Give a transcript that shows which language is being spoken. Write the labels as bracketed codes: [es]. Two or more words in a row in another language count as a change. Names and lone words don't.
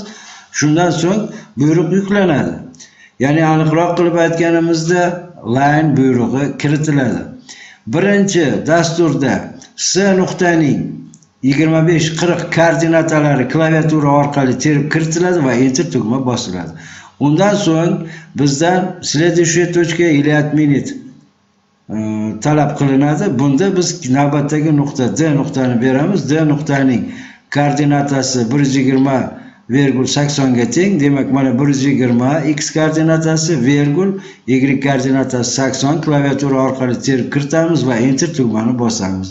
[uz] Shundan so'ng buyruq yuklanadi. Ya'ni aniqroq qilib aytganimizda line buyrug'i kiritiladi. Birinchi dasturda S nuqtaning 25-40 koordinatalari klaviatura orqali terib kiritiladi va enter tugma bosiladi. Undan so'ng bizdan [ru] следующая точка или отменить [uz] talab qilinadi. Bunda biz navbatdagi nuqta D nuqtani beramiz. D nuqtaning koordinatasi 120,80 ga teng. Demak, mana 120 x koordinatasi vergul y koordinatasi 80 klaviatura orqali terib kiritamiz va enter tugmani bosamiz.